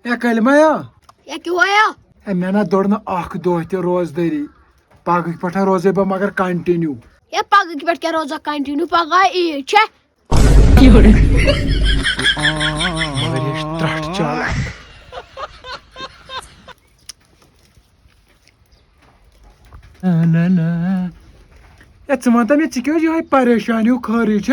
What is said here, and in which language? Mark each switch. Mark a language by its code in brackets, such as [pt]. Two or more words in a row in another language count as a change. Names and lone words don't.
[ks] اے کلمیا یا کیوں آیا اے میں نا دوڑ نا اخ دۄہ تہِ روزدٲری پگہہ پٮ۪ٹھ روزے بہٕ مگر کنٹِنیو یا پگہ پہ کیا روزا کنٹینیو پگہ عید چھے مگر یہ چھِ ترٛٹھ چالاک اے ژٕ وَنتا مےٚ ژٕ کیٛاہ یِہوے پریشان ہیوٗ خٲرٕے چھا